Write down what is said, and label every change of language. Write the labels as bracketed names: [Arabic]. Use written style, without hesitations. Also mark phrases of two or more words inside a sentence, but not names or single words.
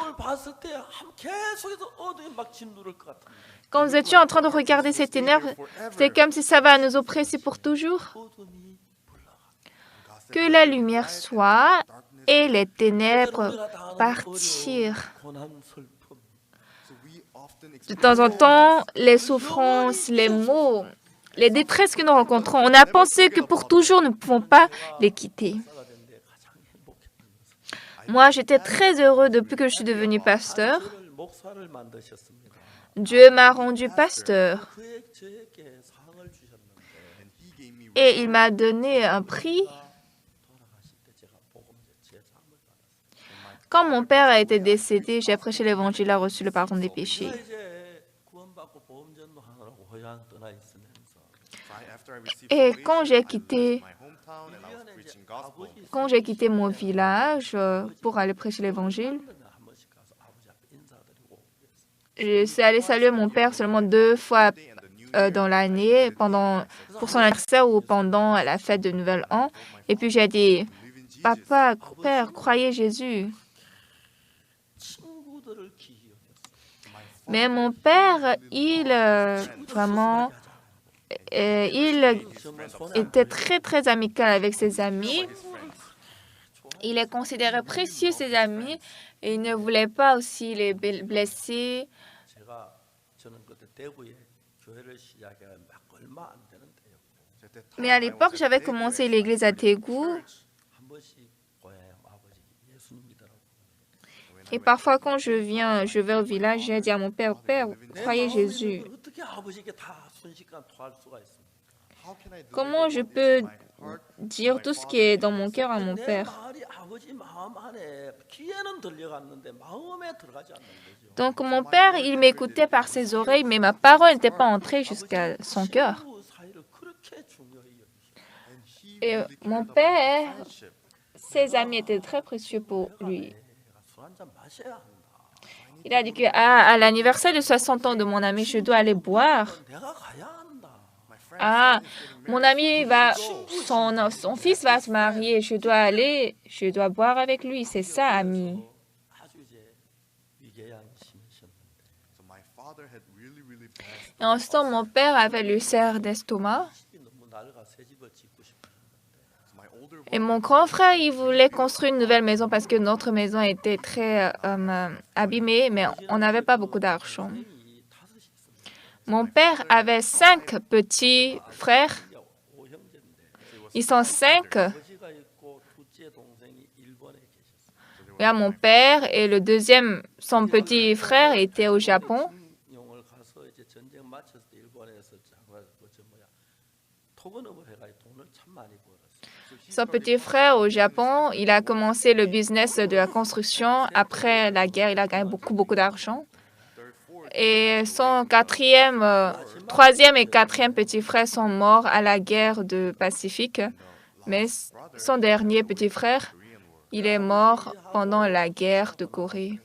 [Korean] 어둠을 봤을 때 계속해서 어둠이 막 짓누를 것 같은 [French] Quand nous étions en train de regarder ces ténèbres, c'était comme si ça va nous oppresser pour toujours. [Korean] 어둠이 물러가. [French] Que la lumière soit et les ténèbres partirent. [Korean] 고난 슬픔 [French] De temps en temps, les souffrances, les maux, les détresses que nous rencontrons, on a pensé que pour toujours, nous ne pouvons pas les quitter. [Korean] 사가 된데 가장 행복했던 것은 [French] Moi, j'étais très heureux depuis que je suis devenu pasteur. [Korean] 저를 목사를 만드셨습니다. [French] Dieu m'a rendu pasteur [Korean] 그의 저에게 상을 주셨는데 [French] et il m'a donné un prix. [Korean] 돌아가실 때 제가 복음제 제 상을 받았어요. [French] Quand mon père a été décédé, j'ai prêché l'évangile, a reçu le pardon des péchés. [Korean] 제가 이제 구원받고 복음전도 하느라고 고향 떠나 있으면서 [French] Et quand j'ai quitté mon village pour aller prêcher l'évangile, [Korean] 한 번씩 가서 아버지 앞에 인사드리고 [French] je suis allée saluer mon père seulement 2 fois dans l'année, pour son anniversaire ou pendant la fête de Nouvel An. Et puis j'ai dit, papa, père, croyez Jésus. [Korean] 친구들을 기억했어요. [French] Mais mon père, il était très, très amical avec ses amis. Il les considérait précieux, ses amis, et il ne voulait pas aussi les blesser. [Korean] 저는 그때 대구에 교회를 시작한 막 얼마 안 되는 때였고 [French] Mais à l'époque, j'avais commencé l'église à Taegou. [Korean] 한 번씩 고향에 아버지 예수님 믿으라고 [French] Et parfois, quand je vais au village, j'ai dit à mon père, Père, croyez Jésus. [Korean] 어떻게 아버지께 다 순식간 토할 수가 있습니까? [French] Comment je peux dire tout ce qui est dans mon cœur à mon [Korean] 내 [French] père? [Korean] 말이 아버지 마음 안에 귀에는 들려갔는데 마음에 들어가지 않는 거죠. [French] Donc mon père, il m'écoutait par ses oreilles, mais ma parole n'était pas entrée jusqu'à son cœur. [Korean] 친구 사이를 그렇게 중요히 여기셔. [French] Et mon père, ses amis étaient très précieux pour lui. [Korean] 술 한잔 마셔야 한다. [French] Il a dit que à l'anniversaire de 60 ans de mon ami, je dois aller boire. [Korean] 내가 가야 한다. [French] Ah, mon ami son fils va se marier, je dois boire avec lui, c'est ça, ami. [Korean] 아주 이제 위궤양 [French] Et en ce temps, mon père avait l'ulcère d'estomac. [Korean] 집이 너무 낡아 새 집을 짓고 싶었는데 [French] Et mon grand frère, il voulait construire une nouvelle maison parce que notre maison était très abîmée, mais on n'avait pas beaucoup d'argent. [Korean] 동생이 다섯이 있습니다. [French] Mon père avait 5 petits frères. [Korean] 오형제인데 [French] Ils sont 5. [Korean] 아버지가 있고 둘째 동생이 일본에 계셨어요. [French] Il y a mon père et le deuxième, son petit frère, était au Japon. [Korean] 영을 가서 이제 전쟁 마쳤을 때 일본에서 토건업을 해가지고 돈을 참 많이 벌었어요. [French] Son petit frère au Japon, il a commencé le business de la construction. Après la guerre, il a gagné beaucoup d'argent. Et son troisième et quatrième petit frère sont morts à la guerre du Pacifique. Mais son dernier petit frère, il est mort pendant la guerre de Corée.